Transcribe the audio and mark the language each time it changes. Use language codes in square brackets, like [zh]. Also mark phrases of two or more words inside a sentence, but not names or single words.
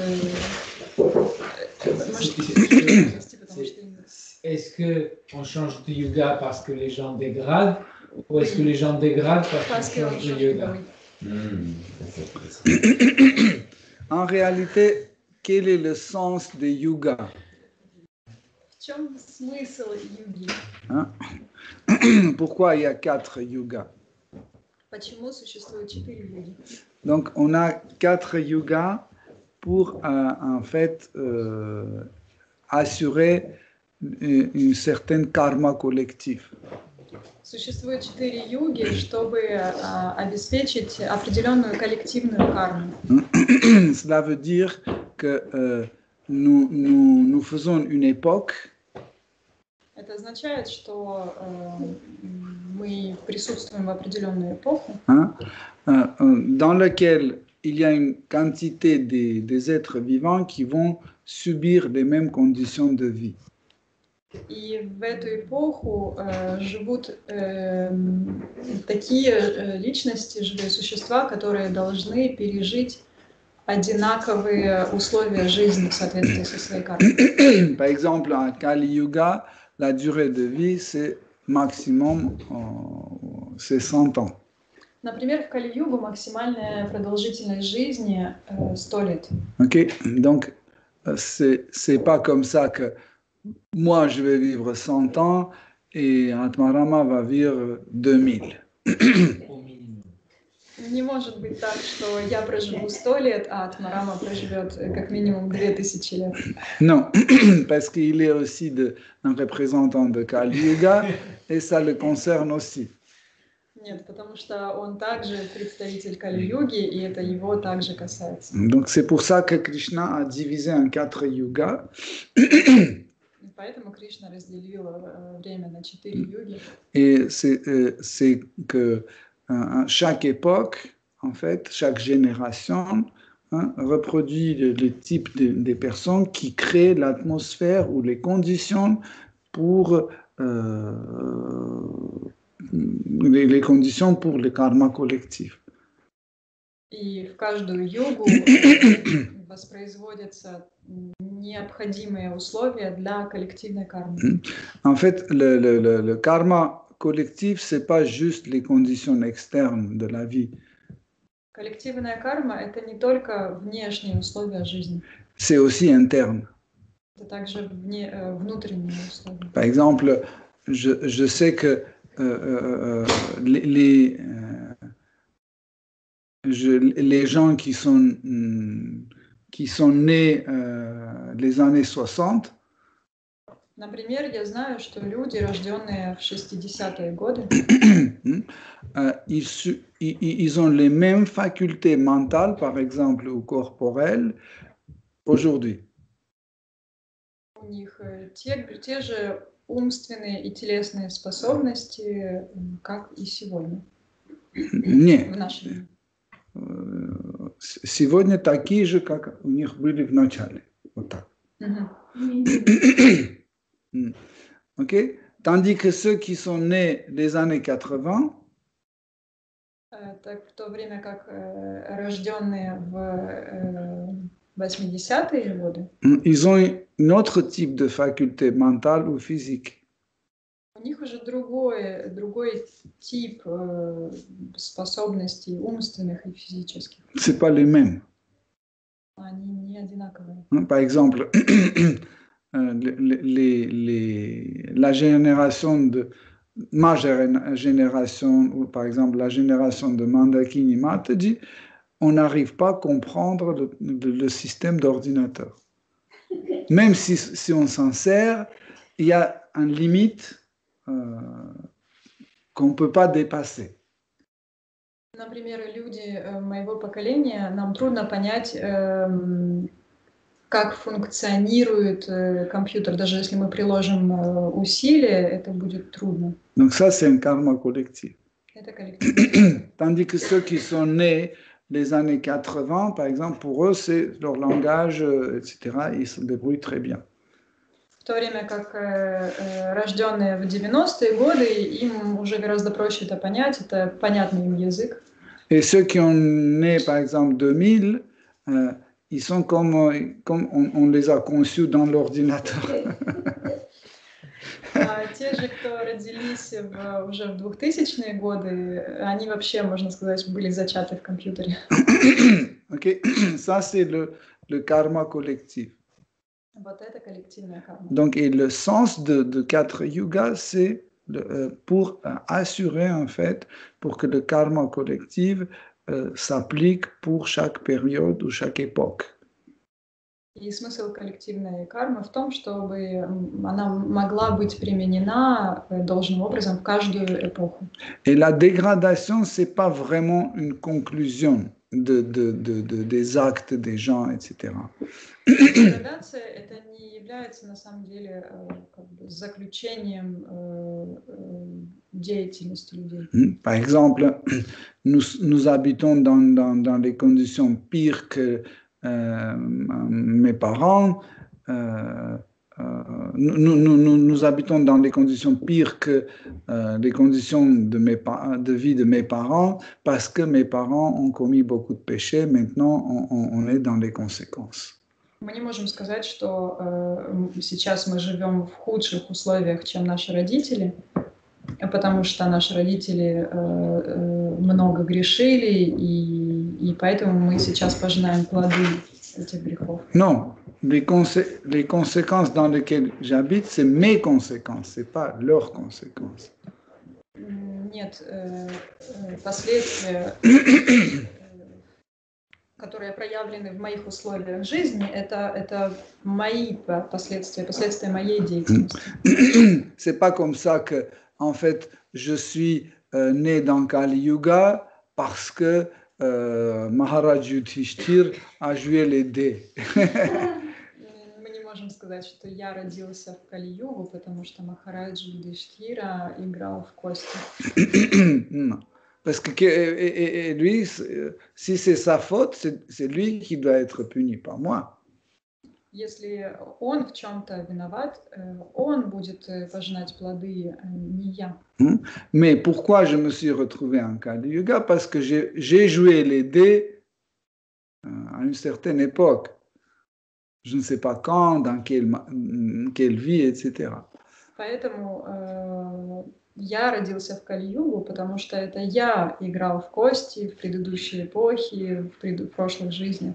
[fr] Est-ce qu'on change de yoga parce que les gens dégradent ou est-ce que les gens dégradent parce qu'on change de yoga? En réalité, quel est le sens de yoga? [ru] В чем смысл юги? [fr] Hein? Pourquoi il y a 4 yugas? [ru] Почему существует 4 юги? [fr] Donc, on a 4 yugas pour, en fait, assurer une certaine karma collective. [ru] Существует 4 юги, чтобы обеспечить определенную коллективную карму. [fr] Cela veut dire que nous faisons une époque. [ru] Это означает, что мы присутствуем в определенную эпоху, [fr] dans laquelle il y a une quantité des êtres vivants qui vont subir les mêmes conditions de vie. [ru] и в эту эпоху живут такие личности, живые существа, которые должны пережить одинаковые условия жизни в соответствии со своей кармой. [fr] Par exemple, en Kali Yuga, la durée de vie, c'est maximum c'est 100 ans. [ru] Например, в Кали-югу максимальная продолжительность жизни 100 лет. [fr] Ok, donc c'est pas comme ça que moi je vais vivre 100 ans et Atmarama va vivre 2000. [ru] Не может быть так, что я проживу 100 лет, а Атмарама проживет как минимум 2000 лет. [fr] Non, parce qu'il est aussi un représentant de Kali Yuga et ça le concerne aussi. [ru] Нет, потому что он также представитель Кали-юги, и это его также касается. [fr] Donc c'est pour ça que Krishna a divisé en 4 yugas. [ru] Поэтому Кришна разделил время на 4 юги. [fr] Et c'est que chaque époque, en fait, chaque génération reproduit le type des personnes qui créent l'atmosphère ou les conditions pour les conditions pour le karma collectif. [ru] И в каждую йогу, в воспроизводятся необходимые условия для коллективной кармы. [fr] En fait, le karma collectif, c'est pas juste les conditions externes de la vie. [ru] Коллективная карма — это не только внешние условия жизни. [fr] C'est aussi interne. [ru] Это также внутренние условия. [fr] Par exemple, je sais que les gens qui sont nés les années 60, [ru] Например, я знаю, что люди, рожденные в 60-е годы, [fr] ils ont les mêmes facultés mentales, par exemple, ou corporelles, aujourd'hui. [ru] У них те же умственные и телесные способности, как и сегодня. Нет. В наше время. Сегодня такие же, как у них были в начале. Вот так. Okay? [fr] Tandis que ceux qui sont nés les années 80, [ru] так в то время как рожденные в 80-е годы, [fr] ils ont un autre type de faculté mentale ou physique. [ru] У них уже другой тип способностей умственных и физических. [fr] C'est pas les mêmes. [ru] Они не одинаковые. [fr] Par exemple, la génération de ma génération, ou par exemple la génération de Mandakini Mataji, on n'arrive pas à comprendre le système d'ordinateur. Même si on s'en sert, il y a une limite qu'on ne peut pas dépasser. [ru] Например, люди моего поколения, нам трудно понять, как функционирует компьютер. Даже если мы приложим усилия, это будет трудно. [fr] Donc ça, c'est un karma collectif. [ru] Это коллективное. [fr] Tandis que ceux qui sont nés les années 80, par exemple, pour eux, c'est leur langage, etc., ils se débrouillent très bien. [ru] В то время как рожденные в 90-е годы, им уже гораздо проще это понять, это понятный им язык. [fr] Et ceux qui ont né, par exemple, 2000, ils sont comme on les a conçus dans l'ordinateur. [ru] Те же, кто родились уже в 2000-е годы, они вообще, можно сказать, были зачаты в компьютере. [fr] Okay. Ça, c'est le karma collectif. [ru] Вот это коллективная карма. [fr] Donc, et le sens de 4 yugas, c'est pour assurer, en fait, pour que le karma collectif s'applique pour chaque période ou chaque époque. [ru] И смысл коллективной кармы в том, чтобы она могла быть применена должным образом в каждую эпоху. [fr] Et la dégradation, c'est pas vraiment une conclusion des actes des gens, etc. [ru] Деградация — это не является на самом деле как бы заключением деятельности людей. [fr] Par exemple, nous habitons dans des conditions pires que mes parents. Nous habitons dans des conditions pires que les conditions de vie de mes parents parce que mes parents ont commis beaucoup de péchés. Maintenant, on est dans les conséquences. [ru] Мы не можем сказать, что сейчас мы живем в худших условиях, чем наши родители, потому что наши родители много грешили, и поэтому мы сейчас пожинаем плоды этих грехов. [fr] Non, les conséquences dans lesquelles j'habite, c'est mes conséquences, c'est pas leurs conséquences. [ru] Нет, последствия, которые проявлены в моих условиях жизни, это мои последствия моей деятельности. [fr] C'est pas comme ça que, en fait, je suis né dans Kali Yuga parce que Maharaj Yudhishthir a joué les dés. [ru] Мы не можем сказать, что я родился в Кали-югу, потому что Махараджа Юдхиштхира играл в кости. [fr] Non. Parce que lui, si c'est sa faute, c'est lui qui doit être puni, pas moi. [ru] Если он в чем-то виноват, он будет пожинать плоды, не я. [fr] Mais pourquoi je me suis retrouvé en Kali Yuga? Parce que j'ai joué les dés à une certaine époque. je ne sais pas quand, dans quelle vie, etc. [ru] Поэтому я родился в Кали-югу, потому что это я играл в кости в предыдущей эпохе, в прошлых жизнях.